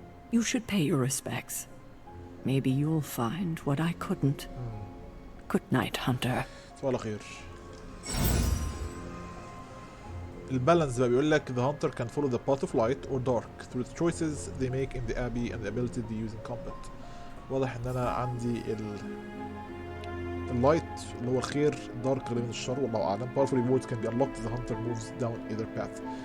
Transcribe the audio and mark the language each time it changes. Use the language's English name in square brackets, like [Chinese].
[English] You should pay your respects. Maybe you'll find what I couldn't. Good night, Hunter. [Arabic] صباح الخير. البالانس بقى بيقول لك [English] the hunter can follow the path of light or dark through the choices they make in the abbey and the ability they use in combat. [Arabic] واضح ان انا عندي اللايت اللي هو الخير، الدارك غالبا الشر والله اعلم. [English] powerful rewards can be unlocked as the hunter moves down either path.